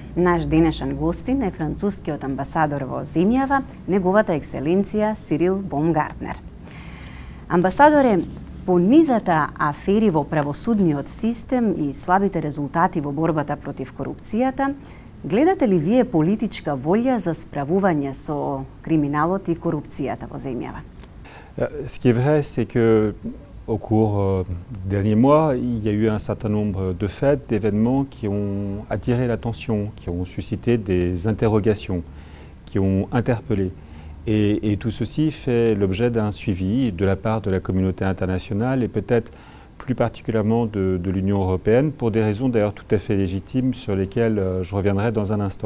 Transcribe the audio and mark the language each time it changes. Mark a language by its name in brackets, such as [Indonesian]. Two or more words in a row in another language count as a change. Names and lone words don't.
[Macedonian] Наш денешен гостин е францускиот амбасадор во земјава, неговата екселенција Сирил Баумгартнер. Амбасадоре, по низата афери во правосудниот систем и слабите резултати во борбата против корупцијата, гледате ли вие политичка волја за справување со криминалот и корупцијата во земјава? [French] Ce qui est vrai, c'est que au cours des derniers mois, il y a eu un certain nombre de faits, d'événements qui ont attiré l'attention, qui ont suscité des interrogations, qui ont interpellé. Et tout ceci fait l'objet d'un suivi de la part de la communauté internationale et peut-être plus particulièrement de l'Union européenne, pour des raisons d'ailleurs tout à fait légitimes sur lesquelles je reviendrai dans un instant.